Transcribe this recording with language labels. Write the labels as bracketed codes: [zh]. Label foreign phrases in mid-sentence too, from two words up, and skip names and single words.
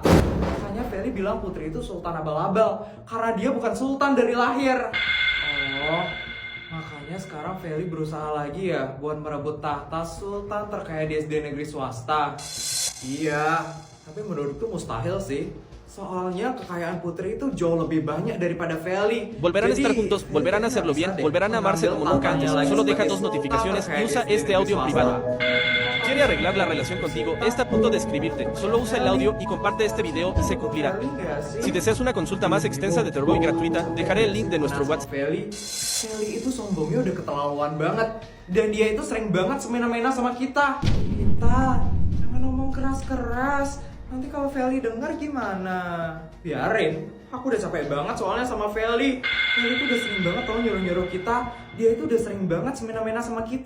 [id] Makanya Feli bilang Putri itu sultan abal-abal karena dia bukan sultan dari lahir. Oh, makanya sekarang Feli berusaha lagi ya buat merebut tahta sultan terkaya di SD negeri swasta. Iya, tapi menurutku mustahil sih. Soalnya kekayaan Putri itu jauh lebih banyak daripada Feli. [es] Volverán a estar juntos, volverán a hacerlo bien, volverán a amarse como nunca antes. Solo deja 2 notificaciones y usa este audio en privado. ¿Quiere arreglar la relación contigo? Está a punto de escribirte. Solo usa el audio y comparte este video y se cumplirá. Si deseas una consulta más extensa de Turbo y gratuita, dejaré el link de nuestro WhatsApp. [id] Feli itu sombongnya udah keterlaluan banget. Dan dia itu sering banget semena-mena sama kita. Jangan ngomong keras-keras. Nanti kalau Feli denger gimana? Biarin, aku udah capek banget soalnya sama Feli. Feli tuh udah sering banget tau nyuruh-nyuruh kita. Dia itu udah sering banget semena-mena sama kita.